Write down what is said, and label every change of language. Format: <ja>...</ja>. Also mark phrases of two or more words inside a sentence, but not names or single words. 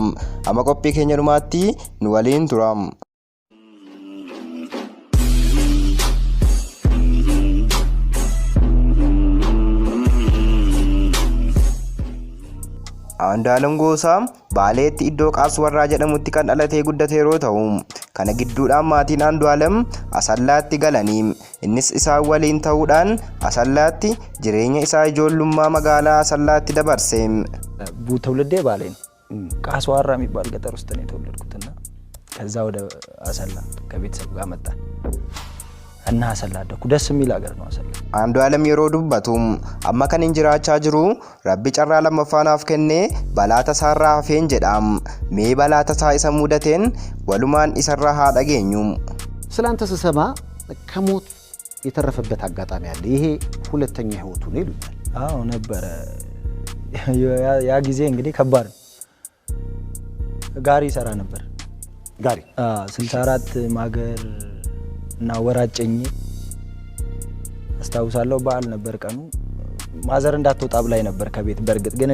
<om>Amma qophii keenya dhumaatti nu waliin tura. Andu'aalem Gosaa Baaleetti iddoo Qaaswarraa jedhamutti kan dhalatee guddate yeroo ta'u, kana gidduudhaan maatiin Andu'aalem Asallaatti galanii innis isaan waliin ta'uudhaan Asallaatti jireenya isaa ijoollummaa magaalaa Asallaatti dabarse.</om> <am>ትውልዴ ባሌ ነው። ቃስዋራ የሚባል ገጠር ውስጥ ነው የተወለድኩትና ከዛ ወደ አሰላ ከቤተሰብ ጋር መጣን እና አሰላ ደኩ። ደስ የሚል ሀገር ነው አሰላ።</am> <om>አንዱዓለም yeroo dubbatu amma kan jiraachaa jiru rabbi carraa lammaffaanaaf kennee balaata isaarraa hafeen jedham. mee balaata isaa isa mudateen walumaan isarraa haa dhageenyu.</om> <am>ስላንተ ስሰማ ከሞት የተረፈበት አጋጣሚ አለ። ይሄ ሁለተኛ ህይወቱ ነው ይሉኛል። አዎ ነበረ። ያ ጊዜ እንግዲህ ከባድ ነው። ጋሪ ሰራ ነበር። ጋሪ 64 ማገር እና ወራጨኝ አስታውሳለሁ። በዓል ነበር ቀኑ። ማዘር እንዳትወጣ ብላኝ ነበር ከቤት። በርግጥ ግን</am>